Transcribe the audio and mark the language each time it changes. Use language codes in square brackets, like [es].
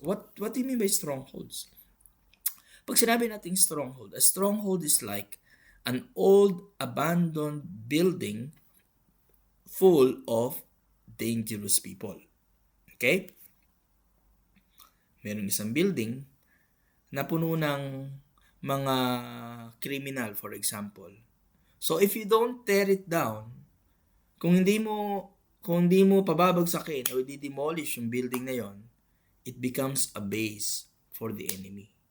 [en] What do you mean by strongholds? [tl] Pag sinabi nating stronghold, [en] a stronghold is like an old abandoned building full of dangerous people. Okay? [tl] Merong isang building na puno ng mga criminal, [en] for example. So if you don't tear it down, [tl] kung hindi mo pababagsakin o di-demolish yung building na yon, [en] it becomes a base for the enemy.